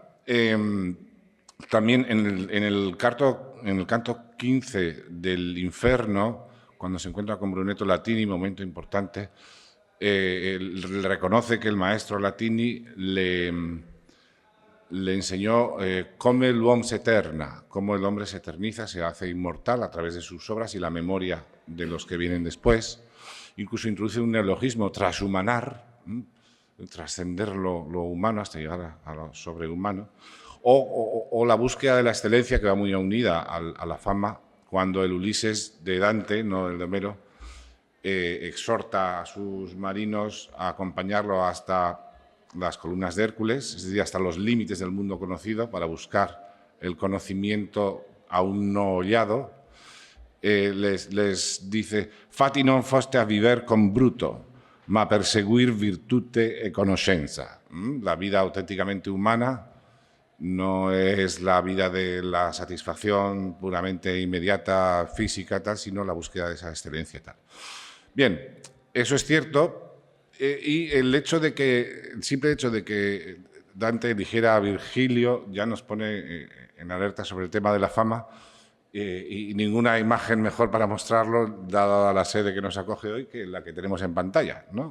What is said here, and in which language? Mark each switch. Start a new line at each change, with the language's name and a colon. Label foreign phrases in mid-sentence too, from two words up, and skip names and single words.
Spanish: También en el canto 15 del Inferno, cuando se encuentra con Brunetto Latini, momento importante, le reconoce que el maestro Latini le enseñó
Italian: come l'uomo s'eterna,
Spanish: cómo el hombre se eterniza, se hace inmortal a través de sus obras y la memoria de los que vienen después. Incluso introduce un neologismo, transhumanar, trascender lo humano hasta llegar a lo sobrehumano, o la búsqueda de la excelencia, que va muy unida a la fama, cuando el Ulises de Dante, no el de Homero, exhorta a sus marinos a acompañarlo hasta las columnas de Hércules, es decir, hasta los límites del mundo conocido para buscar el conocimiento aún no hollado. Les dice:
Italian: «Fati non foste a viver con bruto, ma perseguir virtute e conoscenza».
Spanish: La vida auténticamente humana no es la vida de la satisfacción puramente inmediata, física, tal, sino la búsqueda de esa excelencia, tal. Bien, eso es cierto. Y el simple hecho de que Dante eligiera a Virgilio ya nos pone en alerta sobre el tema de la fama, y ninguna imagen mejor para mostrarlo, dada la sede que nos acoge hoy, que la que tenemos en pantalla, ¿no?